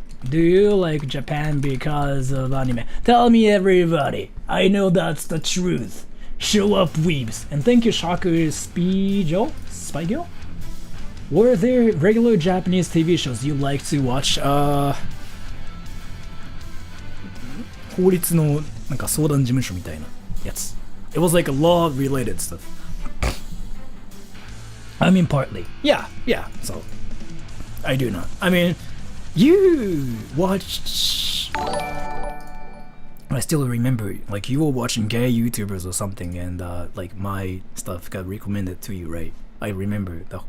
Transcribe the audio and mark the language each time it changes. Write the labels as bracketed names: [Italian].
[English] Do you like Japan because of anime? Tell me, everybody. I know that's the truth. Show up, weebs. And thank you, Shaku Spygyo? Were there regular Japanese TV shows you like to watch? [Japanese] 法律のなんか相談事務所みたいなやつ。 [English] It was like a law-related stuff. I mean, partly. Yeah. So, I do not. I mean, you watched... I still remember, like, you were watching gay YouTubers or something, and, like, my stuff got recommended to you, right? I remember.